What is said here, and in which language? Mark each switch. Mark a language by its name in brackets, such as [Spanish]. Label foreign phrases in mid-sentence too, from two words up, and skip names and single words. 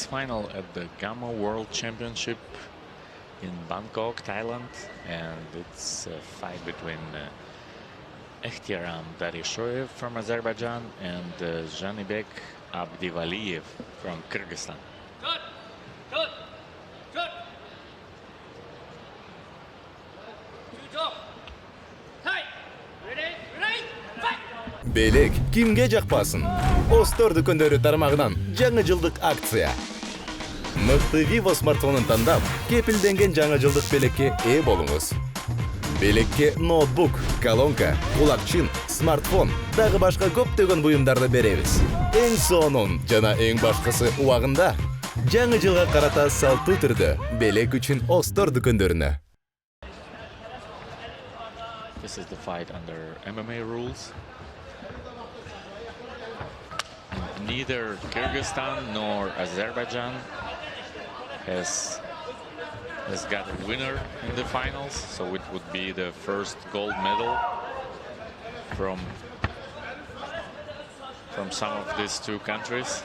[English] final at the Gamma World Championship in Bangkok, Thailand, and it's a fight between Ehtiram Darishov from Azerbaijan and Жаныбек Abdivaliев from Kyrgyzstan. [Kyrgyz] Белек кимге жакпасын? Остор дүкөндөрү тармагынан жаңы жылдык акция. Мыкты Vivo смартфонун тандап, кепилденген жаңы жылдык белекке ээ болуңуз. Белекке ноутбук, колонка, кулакчын, смартфон, дагы башка көптөгөн буюмдарды беребиз. Эң сонун жана эң башкысы убагында жаңы жылга карата салтуу түрдө белек үчүн Остор дүкөндөрүнө. [English] This is the fight under MMA rules. Neither Kyrgyzstan nor Azerbaijan has got a winner in the finals, so it would be the first gold medal from some of these two countries.